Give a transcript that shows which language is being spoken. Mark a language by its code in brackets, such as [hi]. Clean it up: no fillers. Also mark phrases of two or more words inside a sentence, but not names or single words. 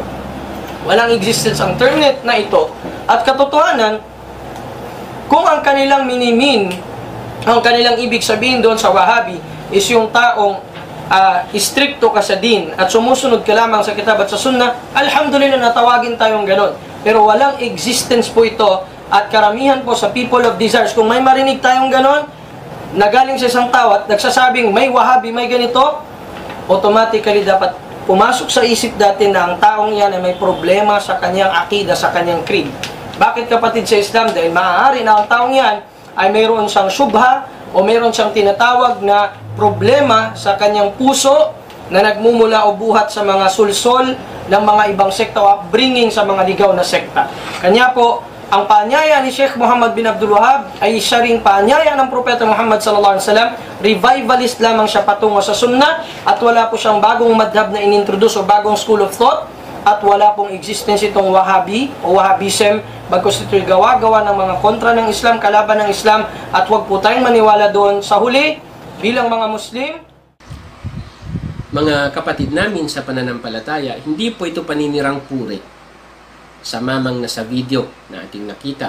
[tl] Walang existence ang term na ito. At katotohanan, kung ang kanilang minimin, ang kanilang ibig sabihin doon sa Wahabi is yung taong istrikto ka sa din at sumusunod ka lamang sa kitab at sa sunnah, alhamdulillah natawagin tayong ganon. Pero walang existence po ito at karamihan po sa [en] people of desires, [tl] kung may marinig tayong ganon, na galing sa isang tao at nagsasabing may Wahabi, may ganito, automatically dapat pumasok sa isip natin na ang taong yan ay may problema sa kanyang akida, sa kanyang creed. Bakit kapatid sa Islam? Dahil maaari na ang taong yan ay mayroon siyang syubha o mayroon siyang tinatawag na problema sa kanyang puso na nagmumula o buhat sa mga sulsol ng mga ibang sekta o upbringing sa mga ligaw na sekta. Kanya po, ang paanyaya ni Sheikh Muhammad bin Abdul Wahhab ay siya ring paanyaya ng Propeta Muhammad [ar] صلى الله عليه وسلم. [tl] Revivalist lamang siya patungo sa sunnah at wala po siyang bagong madhab na inintroduce o bagong [en] school of thought [tl] at wala pong existence itong Wahabi o Wahabism, bagkus ito'y gawa-gawa ng mga kontra ng Islam, kalaban ng Islam, at huwag po tayong maniwala doon. Sa huli, bilang mga Muslim, mga kapatid namin sa pananampalataya, hindi po ito paninirang puri sa mamang nasa video na ating nakita.